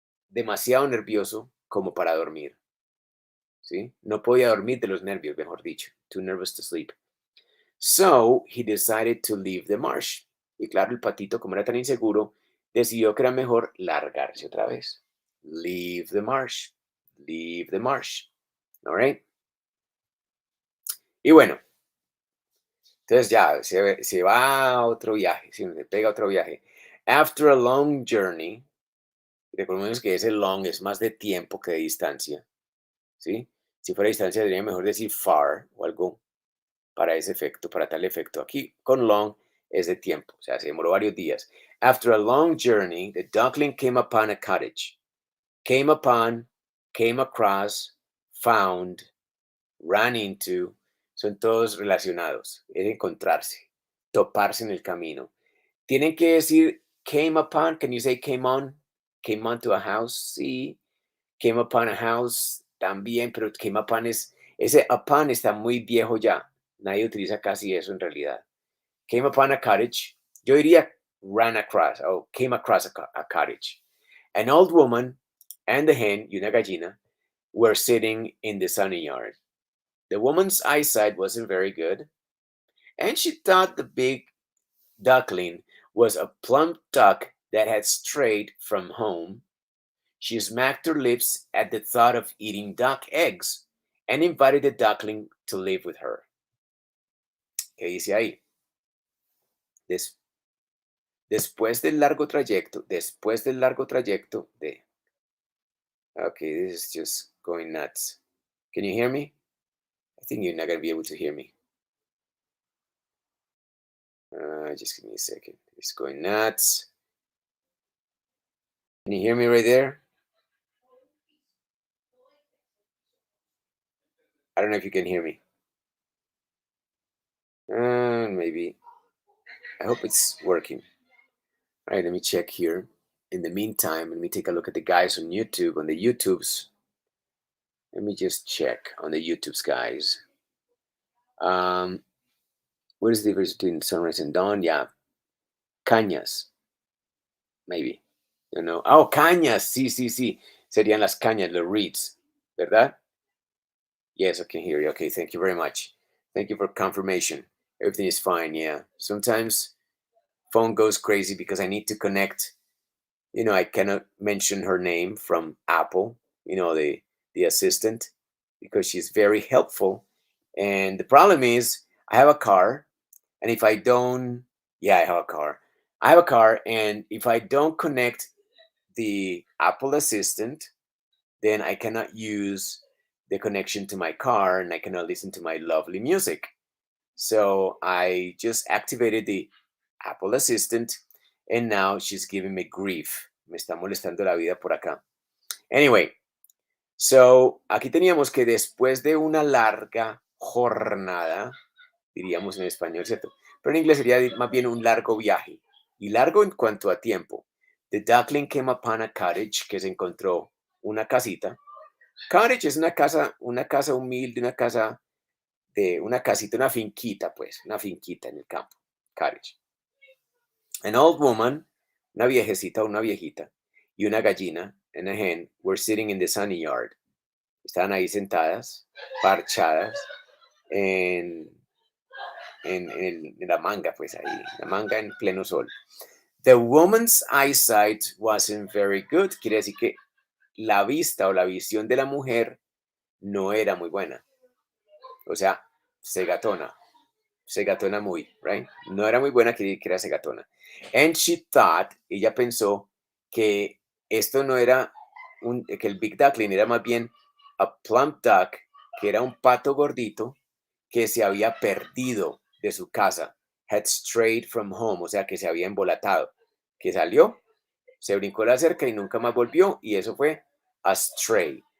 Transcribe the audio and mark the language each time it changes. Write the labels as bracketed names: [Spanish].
[Spanish] demasiado nervioso como para dormir, ¿sí? No podía dormir de los nervios, mejor dicho. [English] Too nervous to sleep. So he decided to leave the marsh. [Spanish] Y claro, el patito, como era tan inseguro, decidió que era mejor largarse otra vez. [English] Leave the marsh. Leave the marsh. All right. [Spanish] Y bueno, entonces ya se va a otro viaje, ¿sí? Se pega a otro viaje. [English] After a long journey, [Spanish] recordemos que ese long es más de tiempo que de distancia, ¿sí? Si fuera distancia, sería mejor decir far o algo para ese efecto, para tal efecto. Aquí con long es de tiempo, o sea, se demoró varios días. [English] After a long journey, the duckling came upon a cottage. Came upon, came across, found, ran into, [Spanish] son todos relacionados. Es encontrarse, toparse en el camino. Tienen que decir came upon. [English] Can you say came on? Came on to a house. Sí. Came upon a house también, pero came upon ese upon [Spanish] está muy viejo ya. Nadie utiliza casi eso en realidad. [English] Came upon a cottage. [Spanish] Yo diría [English] ran across o came across a cottage. An old woman and the hen, [Spanish] y una gallina, [English] were sitting in the sunny yard. The woman's eyesight wasn't very good, and she thought the big duckling was a plump duck that had strayed from home. She smacked her lips at the thought of eating duck eggs and invited the duckling to live with her. [Spanish] ¿Qué dice ahí? Des- después del largo trayecto de... [English] Okay, this is just going nuts. Can you hear me? I think you're not going to be able to hear me. Just give me a second. It's going nuts. Can you hear me right there? I don't know if you can hear me. Maybe. I hope it's working. All right, let me check here. In the meantime, let me take a look at the guys on YouTube. On the YouTubes, let me just check on the YouTubes, guys. Um, what is the difference between sunrise and dawn? Yeah, cañas, maybe. You know. Oh, cañas. [Spanish] Sí, sí, sí. Serían las cañas, los reeds, ¿verdad? [English] Yes, I can hear you. Okay, thank you very much. Thank you for confirmation. Everything is fine. Yeah. Sometimes phone goes crazy because I need to connect. I cannot mention her name from Apple, the assistant, because she's very helpful. And the problem is, I have a car, and if I don't, yeah, I have a car. I have a car, and if I don't connect the Apple Assistant, then I cannot use the connection to my car, and I cannot listen to my lovely music. So I just activated the Apple Assistant, and now she's giving me grief. [Spanish] Me está molestando la vida por acá. [English] Anyway, [Spanish] so aquí teníamos que después de una larga jornada, diríamos en español, ¿cierto? Pero en inglés sería más bien un largo viaje. Y largo en cuanto a tiempo. [English] The duckling came upon a cottage, [Spanish] que se encontró una casita. Cottage es una casa humilde, una casita, una finquita, pues, una finquita en el campo. Cottage. [English] An old woman, [Spanish] una viejecita o una viejita, y una gallina, [English] and a hen, were sitting in the sunny yard. [Spanish] Estaban ahí sentadas, parchadas, en, en la manga, pues ahí, la manga en pleno sol. [English] The woman's eyesight wasn't very good. [Spanish] Quiere decir que la vista o la visión de la mujer no era muy buena. O sea, segatona. Segatona muy, [English] right? [Spanish] No era muy buena, que era segatona. [English] And she thought, [Spanish] ella pensó que esto no era que el Big Duckling era más bien [English] a plump duck, [Spanish] que era un pato gordito que se había perdido de su casa, [English] had strayed from home, [Spanish] o sea, que se había embolatado, que salió, se brincó la cerca y nunca más volvió, y eso fue a stray.